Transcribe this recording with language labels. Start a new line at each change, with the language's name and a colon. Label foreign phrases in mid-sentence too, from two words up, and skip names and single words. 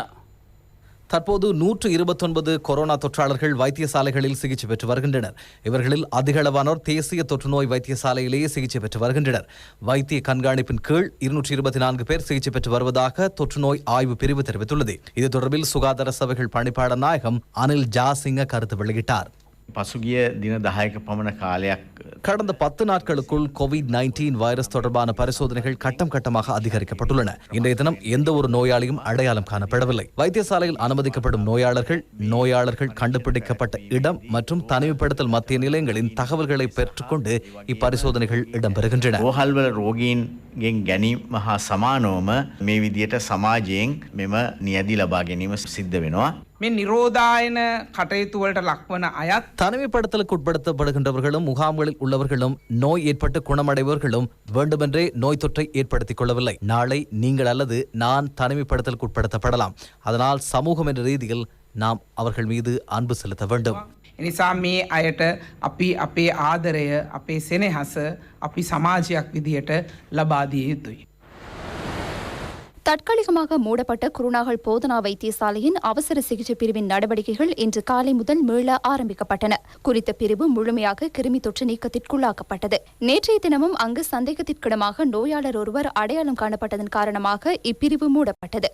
Tamil: தற்போது 129 கொரோனா தொற்றாளர்கள் வைத்தியசாலைகளில் சிகிச்சை பெற்று வருகின்றனர். இவர்களில் அதிகளவானோர் தேசிய தொற்றுநோய் வைத்தியசாலையிலேயே சிகிச்சை பெற்று வருகின்றனர். வைத்திய கண்காணிப்பின் கீழ் 224 பேர் சிகிச்சை பெற்று வருவதாக தொற்றுநோய் ஆய்வு பிரிவு தெரிவித்துள்ளது. இது தொடர்பில் சுகாதார சபைகள் பணிப்பாளர் நாயகம் அனில் ஜாசிங்க கருத்து வெளியிட்டார்.
Sinhala: පසුගිය දින 10ක පමණ කාලයක්
Tamil: கடந்த 10 நாட்களுக்குள் COVID-19 வைரஸ் தொடர்பான பரிசோதனைகள் கட்டம் கட்டமாக அதிகரிக்கப்பட்டுள்ளன. இன்றைய தினம் எந்த ஒரு நோயாளியும் அடையாளம் காணப்படவில்லை. வைத்தியசாலையில் அனுமதிக்கப்படும் நோயாளர்கள் கண்டுபிடிக்கப்பட்ட இடம் மற்றும் தனிமைப்படுத்தல் மத்திய நிலையங்களின் தகவல்களை பெற்றுக்கொண்டு இப்பரிசோதனைகள் இடம்பெறுகின்றன.
Sinhala: රෝහල්වල රෝගීන්ගෙන් ගැනීම හා සමානවම මේ විදියට සමාජයෙන් මෙම නියැදි ලබා ගැනීම සිද්ධ වෙනවා. මේ නිරෝධායන කටයුතු වලට ලක්වන අයත්
Tamil: தனிமைப்படுத்தலுக்கு உட்படுத்தப்படுகின்றவர்களும் முகாம்களில் உள்ளவர்களும் நோய் ஏற்பட்டு குணமடைபவர்களும் வேண்டுமென்றே நோய் தொற்றை ஏற்படுத்திக் கொள்ளவில்லை. நாளை நீங்கள் அல்லது நான் தனிமைப்படுத்தலுக்கு உட்படுத்தப்படலாம். அதனால் சமூகம் என்ற ரீதியில் நாம் அவர்கள் மீது அன்பு செலுத்த வேண்டும்.
Sinhala: එනිසා මේ අයට අපි අපේ ආදරය අපේ සෙනෙහස අපි සමාජයක් විදියට ලබා දිය යුතුයි.
Tamil: தற்காலிகமாக மூடப்பட்ட குருநாகல் போதனா வைத்தியசாலையின் அவசர சிகிச்சை பிரிவின் நடவடிக்கைகள் இன்று காலை முதல் மீள ஆரம்பிக்கப்பட்டன. குறித்த பிரிவு முழுமையாக கிருமி தொற்று நீக்கத்திற்குள்ளாக்கப்பட்டது. நேற்றைய தினமும் அங்கு சந்தேகத்திற்கிடமாக நோயாளர் ஒருவர் அடையாளம் காணப்பட்டதன் காரணமாக இப்பிரிவு மூடப்பட்டது.